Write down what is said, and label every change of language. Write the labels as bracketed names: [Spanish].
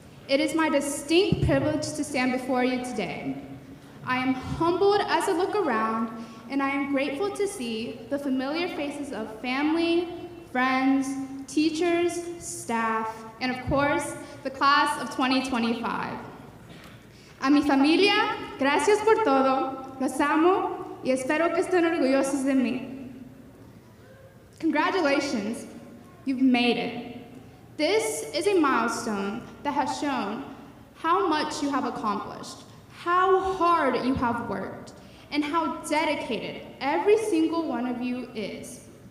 [English] It is my distinct privilege to stand before you today. I am humbled as I look around, and I am grateful to see the familiar faces of family, friends, teachers, staff, and of course, the class of 2025. [Spanish] A mi familia, gracias por todo, los amo, y espero que estén orgullosos de mí. [English] Congratulations, you've made it. This is a milestone that has shown how much you have accomplished, how hard you have worked, and how dedicated every single one of you is.